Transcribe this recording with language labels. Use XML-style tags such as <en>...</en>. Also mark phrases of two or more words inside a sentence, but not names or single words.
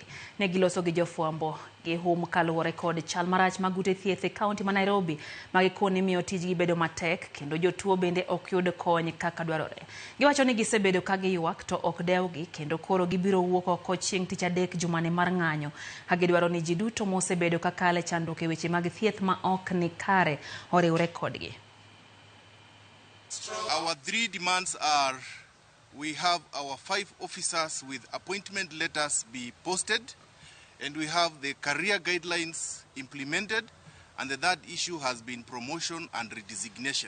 <luo>Ne giloso gi jofwambo gi hum kaluwore kod chal marach mag ute thieth e kaunti ma Nairobi ma gikoni miyo tijgi bedo matek kendo jotuo bende ok yud kony kaka dwarore. Giwacho ni gisebedo ka giywak to ok dewgi kendo koro gibiro wuok oko chieng' tich adek jumani mar ng'anyo ka gidwaro ni ji duto mosebedo ka kale chandruok e weche mag thieth ma ok ni kare oriwre kodgi.</luo> <en>Our 3 demands are: we have our 5 officers with appointment letters be posted, and we have the career guidelines implemented, and the third issue has been promotion and redesignation.</en>